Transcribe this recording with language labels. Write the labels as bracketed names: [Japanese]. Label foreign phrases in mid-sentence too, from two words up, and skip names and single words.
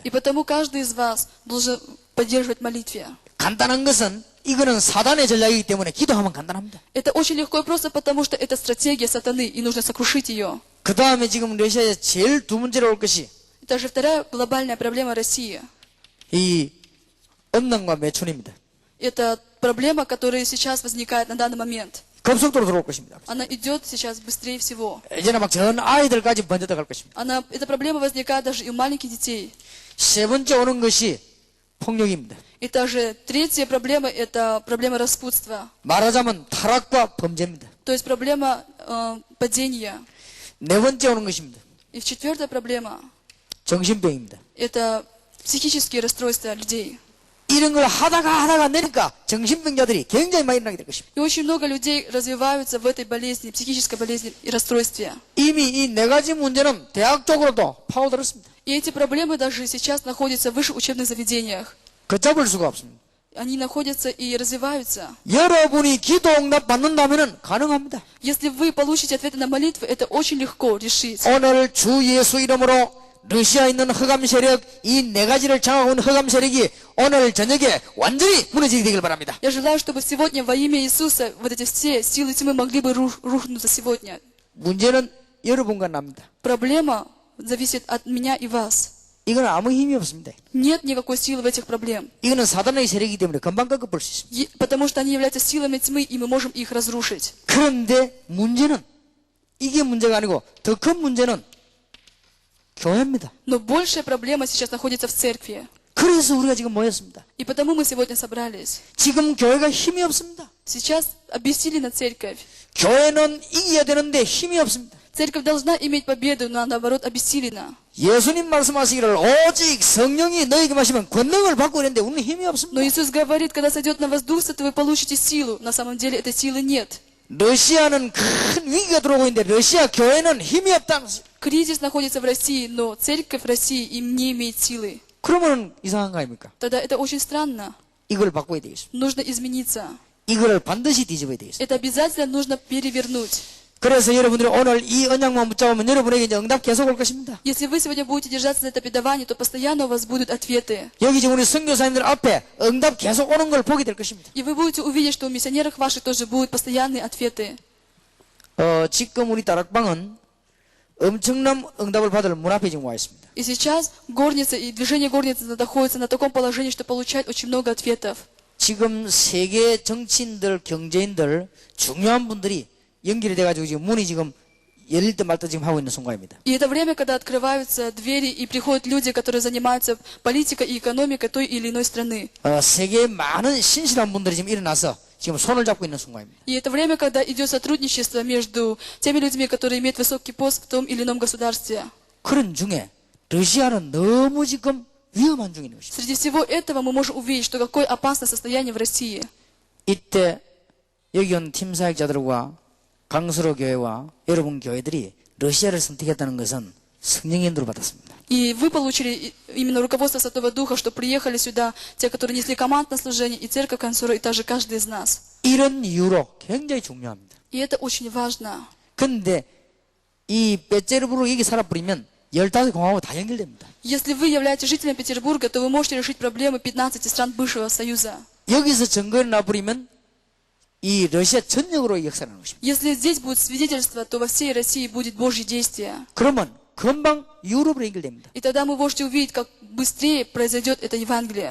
[Russian] И потому каждый из вас должен поддерживать в молитве. [Korean] 간단한 것은 이거는 사단의 전략이기 때문에 기도하면 간단합니다. [Russian] Это очень легко и просто, потому что это стратегия сатаны, и нужно сокрушить ее. [Korean] 그 다음에 지금 러시아에 제일 두 번째로 올 것이 [Russian] Это же вторая глобальная проблема России. [Korean] 이 음란과 매춘입니다. [Russian] Это проблема, которая сейчас возникает на данный момент. [Korean] 급속도로 들어올 것입니다. [Russian] Она идет сейчас быстрее всего. [Korean] 이제는 막 전 아이들까지 번져 들어갈 것입니다. [Russian] Эта проблема возникает даже и у маленьких детей. [Korean] 세 번째 오는 것이 폭력입니다. [Russian] И также третья проблема – это проблема распутства. [Korean] 말하자면 타락과 범죄입니다. [Russian] То есть проблема падения. [Korean] 네 번째 오는 것입니다. [Russian] И четвертая проблема [Korean] 정신병입니다. [Russian] – это психические расстройства людей. [Korean] 이런 걸 하다가 내니까 정신병자들이 굉장히 많이 일어나게 될 것입니다. [Russian] И очень много людей развиваются в этой болезни, психической болезни и расстройстве. [Korean] 이미 이 네 가지 문제는 대학 쪽으로도 파고들었습니다. [Russian] И эти проблемы даже сейчас находятся в высших учебных заведениях. [Korean] 걷잡을 수가 없습니다. [Russian] Они находятся и развиваются. [Korean] 여러분이 기도 응답 받는다면 가능합니다. [Russian] Если вы получите ответы на молитвы, это очень легко решить. [Korean] 오늘 주 예수 이름으로 러시아에 있는 흑암 세력, 이 네 가지를 장악하고 있는 흑암 세력이 오늘 저녁에 완전히 무너지게 되길 바랍니다. [Russian] Я желаю, чтобы сегодня во имя Иисуса вот эти все силы тьмы могли бы рухнуться сегодня. [Korean] 문제는 여러분과 납니다. [Russian] Проблема зависит от меня и вас. [Korean] 이건 아무 힘이 없습니다. [Russian] Нет никакой силы в этих проблем. [Korean] 이거는 사단의 세력이기 때문에 금방 꺾어볼 수 있습니다. [Russian] Потому что они являются силами тьмы, и мы можем их разрушить. [Korean] 그런데 문제는 이게 문제가 아니고 더 큰 문제는 교회입니다. [Russian] Но большая проблема сейчас находится в церкви. [Korean] 그래서 우리가 지금 모였습니다. [Russian] И потому мы сегодня собрались. [Korean] 지금 교회가 힘이 없습니다. [Russian] Сейчас обессилена церковь. [Korean] 교회는 이겨야 되는데 힘이 없습니다. [Russian] Церковь должна иметь победу, но наоборот обессилена. [Korean] 예수님 말씀하시기를 오직 성령이 너에게 마시면 권능을 받고 있는데 우리는 힘이 [Russian] Но [Korean] 없습니다. [Russian] Иисус говорит, когда сойдет на вас Дух Святой, вы получите силу. На самом деле этой силы нет. [Korean] 러시아는 큰 위기가 들어오고 있는데 러시아 교회는 힘이 없다면서요. [Russian] Кризис находится в России, но церковь в России им не имеет силы. [Korean] 그러면 이상한 거 아닙니까? [Russian] Тогда это очень странно. [Korean] 이걸 바꿔야 되겠습니다. [Russian] Нужно измениться. [Korean] 이걸 반드시 뒤집어야 되겠습니다. [Russian] Это обязательно нужно перевернуть. [Korean] 그래서 여러분들이 오늘 이 언약만 붙잡으면 여러분에게 이제 응답 계속 올 것입니다. [Russian] Если вы сегодня будете держаться за это предавание, то постоянно у вас будут ответы. [Korean] 여기 지금 우리 선교사님들 앞에 응답 계속 오는 걸 보게 될 것입니다. [Russian] И вы будете увидеть, что у миссионеров ваших тоже будут постоянные ответы. [Korean] 지금 우리 다락방은 엄청난 응답을 받을 문 앞에 지금 와 있습니다. [Russian] И сейчас горница и движение горницы находятся на таком положении, что получают очень много ответов. [Korean] 지금 세계 정치인들, 경제인들, 중요한 분들이 연결이 돼가지고 지금 문이 지금 열릴 때 말 때 지금 하고 있는 순간입니다. [Russian] И это время, когда открываются двери и приходят люди, которые занимаются политикой и экономикой той или иной страны. [Korean] 세계에 많은 신실한 분들이 지금 일어나서 지금 손을 잡고 있는 순간입니다. [Russian] И это время, когда идет сотрудничество между теми людьми, которые имеют высокий пост в том или ином государстве. [Korean] 그런 중에 러시아는 너무 지금 위험한 중인 것입니다. [Russian] Среди всего этого мы можем увидеть, что какое опасное состояние в России. [Korean] 이때 여기 온 팀 사역자들과 강수로 교회와 여러분 교회들이 러시아를 선택했다는 것은 성령의 인도를 받았습니다. [Russian] И вы получили именно руководство Святого Духа, что приехали сюда те, которые несли командное служение, и церковь Консора, и также каждый из нас. [Korean] 이런 이유로 굉장히 중요합니다. [Russian] И это очень важно. [Korean] 그런데 이 베제르부르 여기 살아버리면 15공화국 다 연결됩니다. [Russian] Если вы являетесь жителем Петербурга, то вы можете решить проблемы 15 стран бывшего Союза. [Korean] 여기서 증거를 놔버리면 이 러시아 전역으로 역사하는 것입니다. [Russian] Если здесь будет свидетельство, то во всей России будет Божье действие. [Korean] 그러면 금방 유럽으로 연결됩니다. [Russian] И тогда вы можете увидеть, как быстрее произойдет это Евангелие.